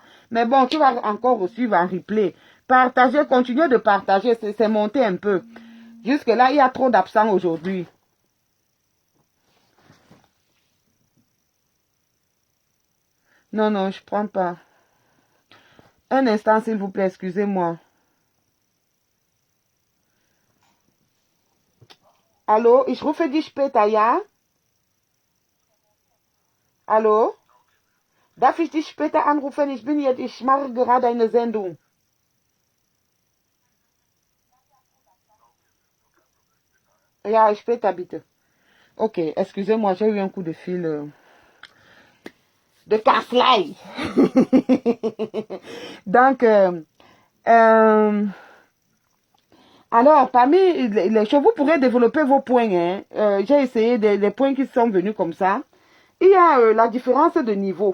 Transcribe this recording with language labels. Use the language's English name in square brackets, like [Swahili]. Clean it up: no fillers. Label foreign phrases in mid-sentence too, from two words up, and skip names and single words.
[French] Mais bon, tu vas encore suivre en replay. Partagez, continuez de partager, c'est monté un peu. Jusque-là, il y a trop d'absents aujourd'hui. Non, non, je prends pas. Un instant, s'il vous plaît, excusez-moi. [German] Hallo, ich rufe dich später, ja? Hallo? Darf ich dich später anrufen? Ich mache gerade eine Sendung. Ja, später bitte. [French] Ok, excusez-moi, j'ai eu un coup de fil de casse-laille. Donc, Alors, parmi les choses, vous pourrez développer vos points. Hein. J'ai essayé des points qui sont venus comme ça. Il y a la différence de niveau.